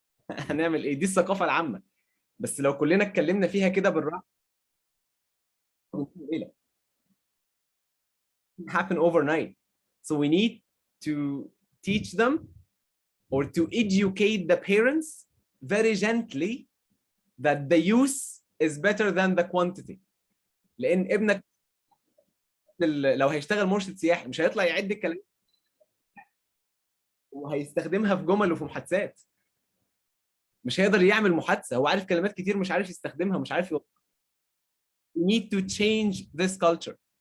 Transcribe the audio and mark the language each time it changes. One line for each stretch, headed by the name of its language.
Arabic: هنعمل ايه؟ دي الثقافه العامه، بس لو كلنا اتكلمنا فيها كده بالراحه ايه لا
English: happen overnight. So we need to teach them or to educate the parents very gently that the use is better than the quantity.
Arabic: لان ابنك لو هيشتغل مرشد سياحي مش هيطلع يعد الكلام، وهيستخدمها في جمل وفي محادثات. مش هيقدر يعمل محادثه، هو عارف كلمات كتير مش عارف يستخدمها، مش عارف
English: We need to change this culture.